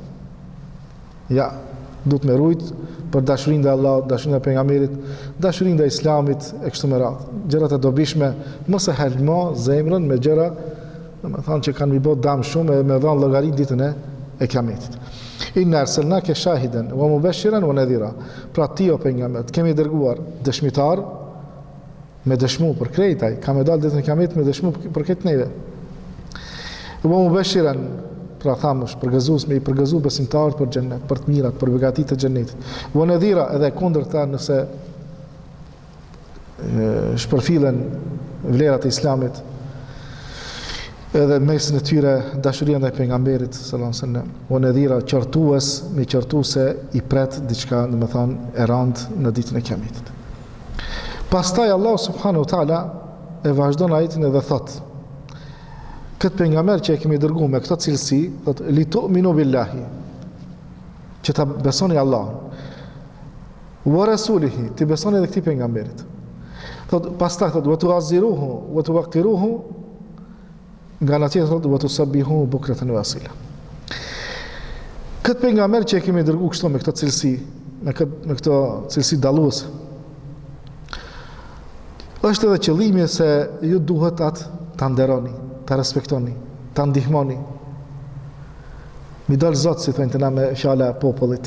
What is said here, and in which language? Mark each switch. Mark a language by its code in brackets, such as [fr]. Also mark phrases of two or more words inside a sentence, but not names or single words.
[sq] Ja, duhet me rujt për dashurinë ndaj Allahut, dashurinë ndaj pejgamberit, dashurinë ndaj Islamit e kështu me radhë. Gjërat e dobishme mos e helmo zemrën me gjëra, domethënë që kanë mi bë dëm shumë e me dhënë llogarit ditën e kiametit. [ar] إنا أرسلناك شاهدا ومبشرا ونذيرا. [sq] Pra ti o pejgamber, kemi dërguar dëshmitar me dëshmu për krejtaj, ka me dalë ditën e kiametit me dëshmu për këtë neve. [ar] ومبشرا, [sq] pra thamë është përgëzues me i përgëzu besimtarët për xhennet, për të mirat, për begatitë e xhennetit. [ar] ونذيرا, [sq] edhe kundërta nëse shpërfillen vlerat e Islamit, edhe mesin e tyre dashuria ndaj pejgamberit [ar] صلى الله عليه وسلم. ونذيرا, [sq] qortues, me qortuese i pret diçka, domethënë e rënd në ditën e kiametit. Pastaj [ar] الله سبحانه وتعالى [sq] e vazhdon ajetin edhe thotë: këtë pejgamber që e kemi dërguar me këtë cilësi, thotë [ar] لتؤمنوا بالله, [sq] që ta besoni Allahun, [ar] ورسوله, [sq] ti besoni edhe këtij pejgamberit. Thotë pastaj thotë [ar] وتعزروه وتوقروه, [sq] nga ana tjetër thotë [ar] وتسبحوه بكرة وأصيلا. [sq] Këtë pejgamber që e kemi dërguar kështu me këtë cilësi, me këto cilësi dalluese. Është edhe qëllimi se ju duhet atë ta nderoni, ta respektoni, ta ndihmoni. Mi dalë Zot, si thënë të na me fjala e popullit.